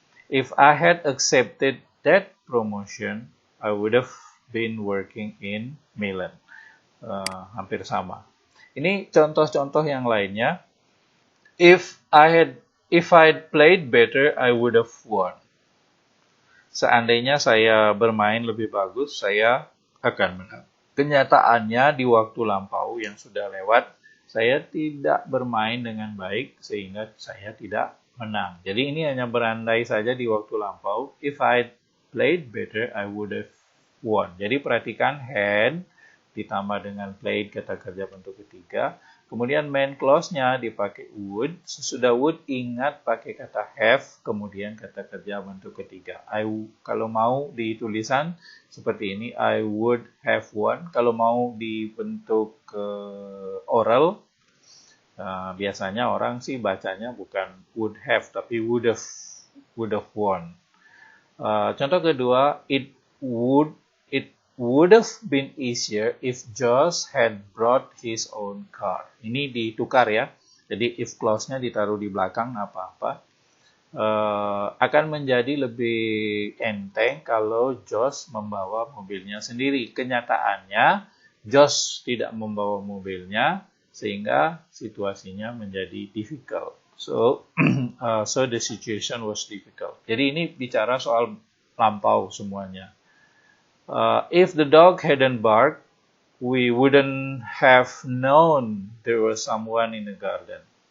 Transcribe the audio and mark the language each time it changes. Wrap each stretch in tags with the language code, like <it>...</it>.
<en>If I had accepted that promotion, I would have been working in Milan.</en> <id>Hampir sama. Ini contoh-contoh yang lainnya.</id> <en>If I'd played better, I would have won.</en> <id>Seandainya saya bermain lebih bagus, saya akan menang. Kenyataannya di waktu lampau yang sudah lewat, saya tidak bermain dengan baik sehingga saya tidak menang. Jadi ini hanya berandai saja di waktu lampau.</id> <en>If I played better, I would have won.</en> <id>Jadi perhatikan had ditambah dengan played kata kerja bentuk ketiga. Kemudian main clause-nya dipakai would. Sesudah would ingat pakai kata have, kemudian kata kerja bentuk ketiga. Kalau mau di tulisan seperti ini,</id> <en>I would have won.</en> <id>Kalau mau di bentuk oral, biasanya orang sih bacanya bukan would have tapi</id> <en>would have won.</en> <id>Contoh kedua,</id> <en>it would have been easier if Josh had brought his own car.</en> <id>Ini ditukar ya. Jadi if clause-nya ditaruh di belakang apa-apa. akan menjadi lebih enteng kalau Josh membawa mobilnya sendiri. Kenyataannya, Josh tidak membawa mobilnya, sehingga situasinya menjadi difficult.</id> <en>So the situation was difficult.</en> <id>Jadi ini bicara soal lampau semuanya.</id> <en>If the dog hadn't barked, we wouldn't have known there was someone in the garden.</en>